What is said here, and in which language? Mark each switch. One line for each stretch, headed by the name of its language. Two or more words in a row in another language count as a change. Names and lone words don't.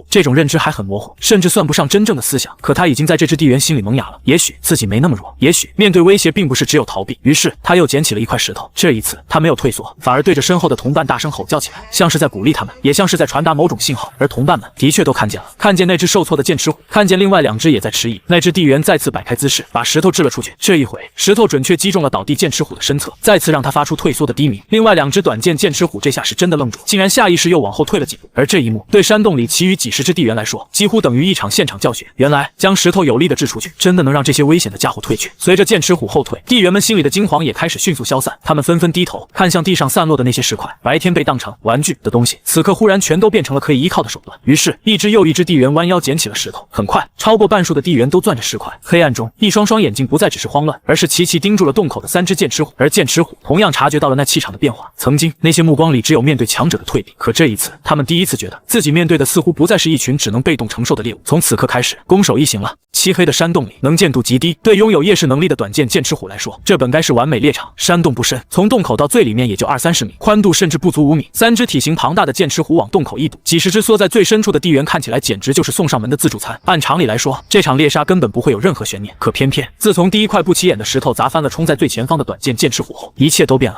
Chinese: 這種認知還很模糊，甚至算不上真正的思想，可他已經在這只地緣心裡萌芽了。也許自己沒那麼弱，也許面對威脅並不是只有逃避。於是他又撿起了一塊石頭，這一次他没有退縮，反而對着身後的同伴大聲吼叫起來，像是在鼓勵他們，也像是在傳達某種信號。而同伴們的確都看見了，看見那只受挫的劍齿虎，看見另外2只也在遲疑。那只地缘再次擺開姿勢，把石頭掷了出去。這一回，石頭準確擊中了倒地劍齒虎的身側，再次讓他發出退縮的低鳴。另外2只短劍劍齒虎這下是真的愣住，竟然下意識又往後退了幾步。而這一幕對山洞裡其餘幾十只地緣來說，幾乎等於一場現場教學。原來將石頭有力的掷出去，真的能讓這些危險的家伙退卻。隨着剑齒虎後退，地緣們心裡的驚惶也開始迅速消散，他們紛紛低頭看向地上散落的那些石塊。白天被當成玩具的東西，此刻忽然全都變成了可以依靠的手段。於是，一只又一只地緣彎腰撿起了石頭。很快，超過半數的地緣都攥着石塊。黑暗中，一双双眼睛不再只是慌亂，而是齊齊盯住了洞口的3只劍齒虎。而剑齒虎同樣察覺到了那氣場的變化。曾經，那些目光裡只有面對強者的退避，可這一次，他們第一次覺得自己面对的似乎不再是一群只能被動承受的獵物。從此刻開始，攻守一行了。漆黑的山洞裡，能見度極低，對擁有夜視能力的短剑劍齒虎来說，這本該是完美獵場。山洞不深，從洞口到最裡面也就20-30米，寬度甚至不足5米。3只體型龐大的劍齒虎往洞口一堵，幾十只縮在最深處的地緣看起來簡直就是送上門的自助餐。按常理來說，這場獵殺根本不會有任何懸念。可偏偏，自從第一塊不起眼的石頭砸翻了衝在最前方的短劍劍齒虎後，一切都變了。